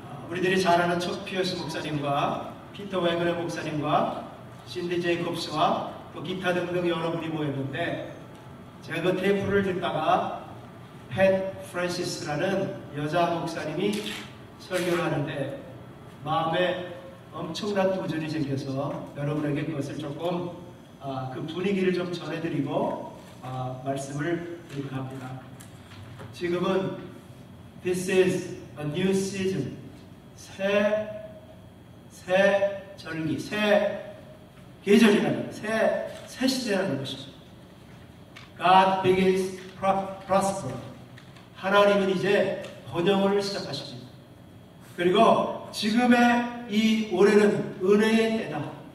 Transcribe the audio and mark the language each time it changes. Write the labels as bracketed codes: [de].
[ko] 우리들이 잘 아는 척 피어스 목사님과 피터 웨그너 목사님과 신디 제이콥스와 또 기타 등등 여러분이 모였는데 제가 그 테이프를 듣다가 헵 프랜시스라는 여자 목사님이 설교를 하는데 마음에 엄청난 도전이 생겨서 여러분에게 그것을 조금 그 분위기를 좀 전해드리고 말씀을 드리고 합니다. 지금은 [en] This is a new season. [ko] 새 절기, 새 계절이라는 새 시대라는 것입니다. [en] God begins prosper. [ko] 하나님은 이제 번영을 시작하십니다. 그리고 지금의 이 올해는 은혜의 때다.